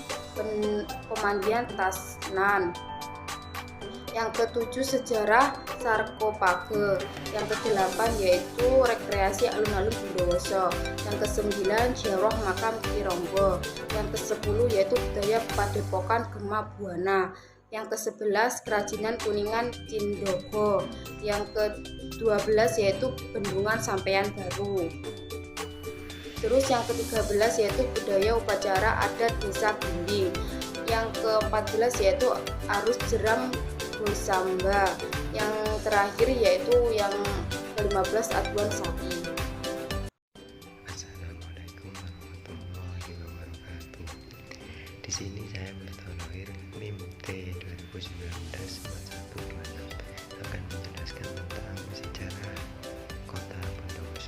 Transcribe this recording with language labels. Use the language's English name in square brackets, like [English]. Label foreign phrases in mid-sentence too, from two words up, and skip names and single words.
[Indonesian] pemandian Tasnan, yang ketujuh sejarah Sarkophage, yang kedelapan yaitu rekreasi alun-alun Bondowoso, yang kesembilan ziarah makam Ki Ronggo, yang kesepuluh yaitu budaya Padepokan Gema Buana, yang ke-11 kerajinan Kuningan Cindogo, yang ke-12 yaitu Bendungan Sampean Baru. Terus yang ke-13 yaitu budaya upacara adat Desa Gumbing, yang ke-14 yaitu arus jeram Gosamba, yang terakhir yaitu yang ke-15 aduan sapi. [Arabic] السلام عليكم ورحمة الله وبركاته. [Indonesian] Di sini saya bertauhir NIM T2019-4126 akan menjelaskan tentang sejarah Kota Bondowoso.